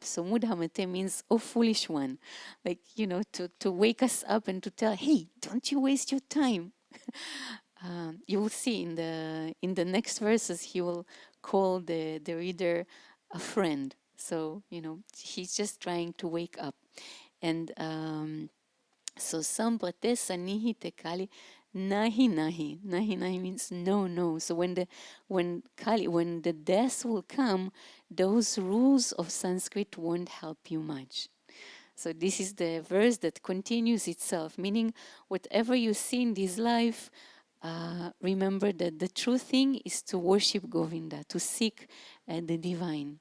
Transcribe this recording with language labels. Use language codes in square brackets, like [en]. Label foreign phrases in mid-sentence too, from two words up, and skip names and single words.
[en] So Mudhamate means, oh foolish one, like, to wake us up and to tell, hey, don't you waste your time. You will see in the next verses he will call the reader a friend. So he's just trying to wake up. And so [sa] सम्प्राप्ते सन्निहिते काले नहि नहि. नहि नहि [en] means no, no. So when the death will come, those rules of Sanskrit won't help you much. So this is the verse that continues itself, meaning whatever you see in this life, remember that the true thing is to worship Govinda, to seek the divine.